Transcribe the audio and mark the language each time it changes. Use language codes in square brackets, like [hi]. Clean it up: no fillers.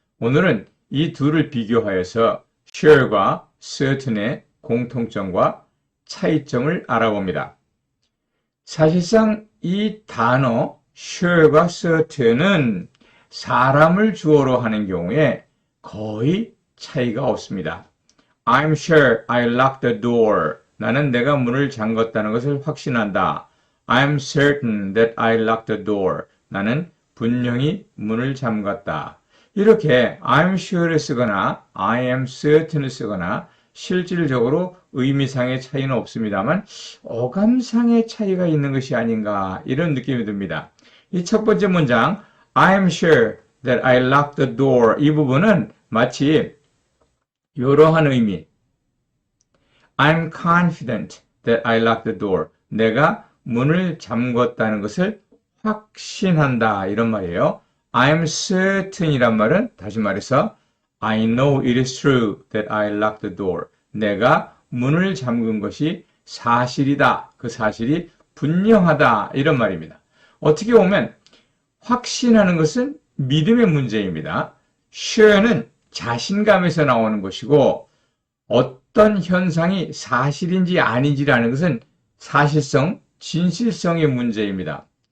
[ko] 오늘은 이 둘을 비교하여서 sure과 certain의 공통점과 차이점을 알아봅니다. 사실상 이 단어 sure과 certain은 사람을 주어로 하는 경우에 거의 차이가 없습니다. [en] I'm sure I locked the door. [ko] 나는 내가 문을 잠갔다는 것을 확신한다. [en] I'm certain that I locked the door. [ko] 나는 분명히 문을 잠갔다. 이렇게 I'm sure를 쓰거나 I am certain을 쓰거나 실질적으로 의미상의 차이는 없습니다만 어감상의 차이가 있는 것이 아닌가 이런 느낌이 듭니다. 이 첫 번째 문장 [en] I'm sure that I locked the door [ko] 이 부분은 마치 이러한 의미 [en] I'm confident that I locked the door [ko] 내가 문을 잠궜다는 것을 확신한다 이런 말이에요. [en] I'm certain [ko] 이란 말은 다시 말해서 [en] I know it is true that I locked the door. [ko] 내가 문을 잠근 것이 사실이다. 그 사실이 분명하다. 이런 말입니다. 어떻게 보면 확신하는 것은 믿음의 문제입니다. sure는 자신감에서 나오는 것이고 어떤 현상이 사실인지 아닌지라는 것은 사실성, 진실성의 문제입니다.